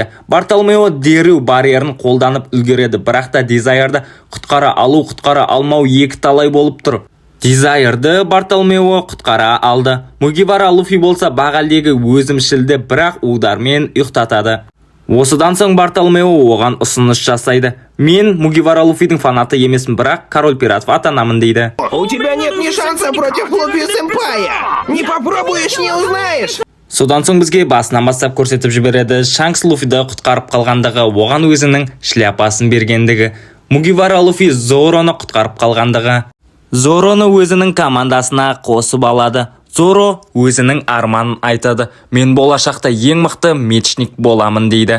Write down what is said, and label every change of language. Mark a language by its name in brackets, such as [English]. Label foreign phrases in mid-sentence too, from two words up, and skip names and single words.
[Kazakh] Бартолмео дереу барьерін қолданып үлгереді, бірақ та Дизайрды құтқара алу, құтқара алмау екі талай болып тұр. Дизайрды Бартолмео құтқара алды. Мугивара Луфи болса бағалдегі өзімшілді бірақ удармен ұйықтатады. Осыдан соң Бартолмео оған ұсыныс жасайды. Мен Мугивара Луфидің фанаты емесмін, бірақ [Russian] король пиратов [Kazakh] атанамын дейді. [Russian] У тебя нет ни шанса против Луфи-сэмпая! Не попробуешь, не узнаешь! [Kazakh] Содан соң бізге басынан бастап көрсетіп жібереді. Шанкс Луфиді құтқарып қалғандығы, оған өзінің шляпасын бергендігі. Мугивара Луфи Зороны құтқарып қалғандығы. Зороны өзінің командасына қосып алады. Зоро өзінің арманын айтады. Мен болашақта ең мықты мечник боламын дейді.